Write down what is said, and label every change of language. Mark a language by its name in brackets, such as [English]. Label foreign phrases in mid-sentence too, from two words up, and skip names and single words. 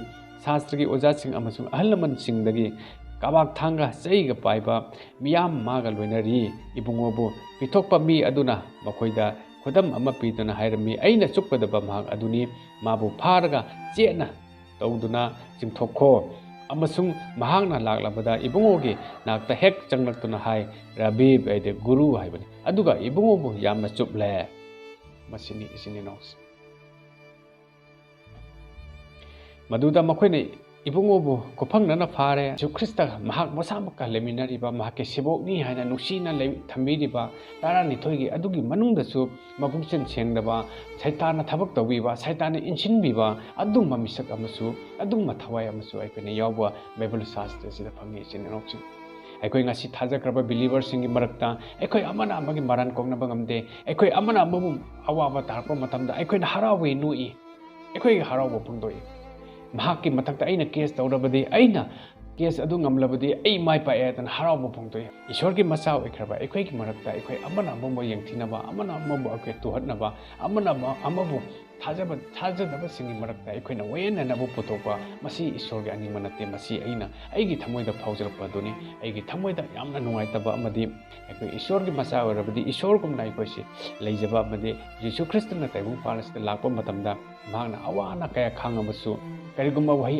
[Manipuri] शास्त्रगी ओजासिंग अमसुंग अहलमन सिंगदगी काबाक थांगा चैगा पाइबा मियाम मागा लोइनरी इबुंगोबु पिथोकपा मी अदुना मखोइदा खुदम अमा पीदुना हाइरमी अइना चुकपदबा महाग अदुनी माबु फारगा चेना तौदुना चिंथोखो अमसुंग महागना लागलाबदा इबुंगोगे नाकता हेक चंगलक्तुना हाय रबी बाइदे गुरु हाइबनी अदुगा इबुंगोबु यामना चुपले मसिनी इसिनी नोक्स मदुदा मखोइने इबुंगोबु कोफंगना फारे जीसु ख्रिस्त महाक मसामका लेमिनरिबा महाके सेबोकनी हाइना नुसीना थम्बिरिबा तारानिथोइगे अदुगी मनुंगदसु मपुंगसेन सेंगदबा सैताना थबक तौबिबा सैताना इंसिनबिबा अदुम मिसक अमसु अदुम थवाय अमसु अइकने यावबा बाइबल शास्त्र सिदा फंगी सिनेनोक्सि अखोइ ngasi थाजक्रबा बिलीवर्स सिंगी मरक्ता अखोइ अमना अमगी मरान कोंगनबा ngamde अखोइ अमना अमबु अवाबा तारपा मतमदा अखोइना हरावे नुई अखोइ हरावबा पुंदोइ महाकी मथक्ता अइना केस तौरबदि अइना केस अदु ngamlabadi ai mai pa etan haraw phongtoi ईश्वर की मसा ओइखरबा अखोइ की मरक्ता अखोइ अमना अमबु यंगथिनबा अमना अमबु अखोइ तुहटनबा अमना अमबु ꯊꯥꯖꯗꯕꯁꯤꯡꯒꯤ ꯃꯔꯛꯇ ꯑꯩꯈꯣꯏꯅ ꯋꯥꯌꯦꯟꯅꯅꯕ ꯄꯨꯊꯣꯛꯄ ꯃꯁꯤ ꯏꯁꯣꯔꯒꯤ ꯑꯅꯤꯡꯕ ꯅꯠꯇꯦ ꯃꯁꯤ ꯑꯩꯒꯤ ꯊꯃꯣꯏꯗ ꯐꯥꯎꯖꯔꯛꯄ ꯑꯗꯨꯅꯤ ꯑꯩꯒꯤ ꯊꯃꯣꯏꯗ ꯌꯥꯝꯅ ꯅꯨꯡꯉꯥꯏꯇꯕ ꯑꯃꯗꯤ ꯑꯩꯈꯣꯏ ꯏꯁꯣꯔꯒꯤ ꯃꯆꯥ ꯑꯣꯏꯔꯕꯗꯤ ꯏꯁꯣꯔꯒꯨꯝꯅ ꯑꯩꯈꯣꯏꯁꯤ ꯂꯩꯖꯕ ꯑꯃꯗꯤ ꯌꯤꯁꯨ ꯈ꯭ꯔꯤꯁꯇꯅ ꯇꯥꯏꯕꯪꯄꯥꯜ ꯑꯁꯤꯗ ꯂꯥꯛꯄ ꯃꯇꯝꯗ ꯃꯍꯥꯛꯅ ꯑꯋꯥ ꯑꯅꯥ ꯀꯌꯥ ꯈꯥꯡꯉꯕꯁꯨ ꯀꯔꯤꯒꯨꯝꯕ ꯋꯥꯍꯩ